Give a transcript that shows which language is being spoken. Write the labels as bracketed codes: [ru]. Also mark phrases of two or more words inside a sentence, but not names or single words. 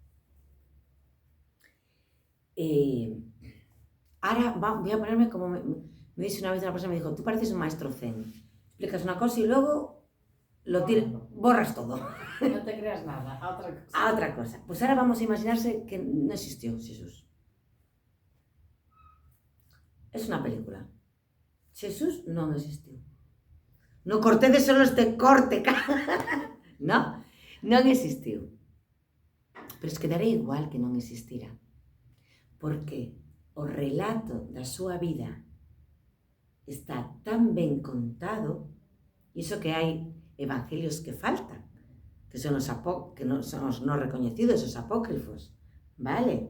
[es] Ahora voy a ponerme como me dice una vez una persona, me dijo: tú pareces un maestro zen. Explicas una cosa y luego borras todo. No te creas nada, a otra cosa. A otra cosa. Pues ahora vamos a imaginarse que no existió Jesús. Es una película. [gl] Jesús non existiu. Non cortedes solo este corte. No, non existiu. [es] Pero es que [gl] daré igual que non existira. Porque o relato da súa vida está tan ben contado, e iso que hai evangelios que faltan, que son os non recoñecidos, os apócrifos, vale?